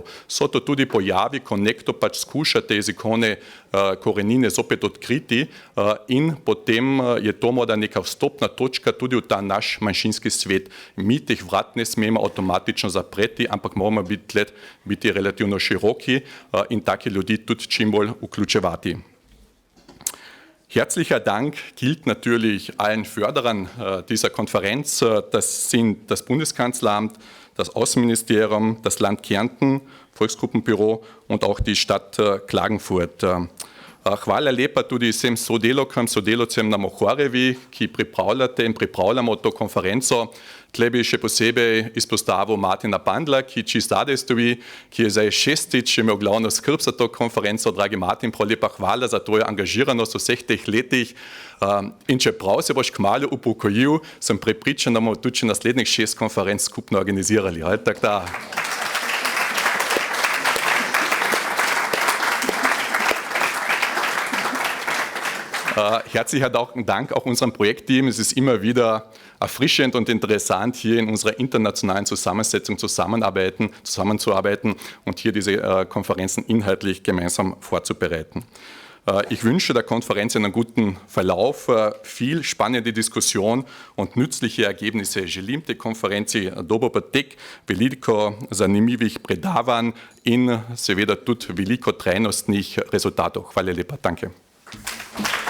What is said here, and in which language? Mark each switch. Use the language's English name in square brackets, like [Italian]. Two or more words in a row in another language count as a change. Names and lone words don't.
[Slovenian] So to tudi pojavi, ko nekdo pač skuša te jezikovne korenine zopet odkriti in potem je to morda neka vstopna točka tudi v ta naš manjšinski svet. Mi teh vrat ne smemo avtomatično zapreti, ampak moramo biti relativno široki in take ljudi tudi čim bolj vključevati. [German] Herzlicher Dank gilt natürlich allen Förderern dieser Konferenz. Das sind das Bundeskanzleramt, das Außenministerium, das Land Kärnten, Volksgruppenbüro und auch die Stadt Klagenfurt. [Slovenian] Hvala lepa tudi vsem sodelavcem na Mohorevi, ki pripravljate in pripravljamo to konferenco. Tle bi še posebej izpostavil Martina Bandla, ki čisto zadaj stoji, ki je zdaj šestič imel glavno skrb za to konferenco. Dragi Martin, prav lepa hvala za tvojo angažiranost v vseh teh letih. In čeprav se boš kmalu upokojil, sem prepričan, da bomo tudi naslednjih 6 konferenc skupno organizirali. Tako da. [German] Herzlichen Dank auch unserem Projektteam. Es ist immer wieder erfrischend und interessant, hier in unserer internationalen Zusammensetzung zusammenzuarbeiten und hier diese Konferenzen inhaltlich gemeinsam vorzubereiten. Ich wünsche der Konferenz einen guten Verlauf, viel spannende Diskussion und nützliche Ergebnisse. [Slovenian] Želim te konferenci dober potek, veliko zanimivih predavanj in seveda tudi veliko trajnostnih rezultatov. Hvala lepa. [German] Danke.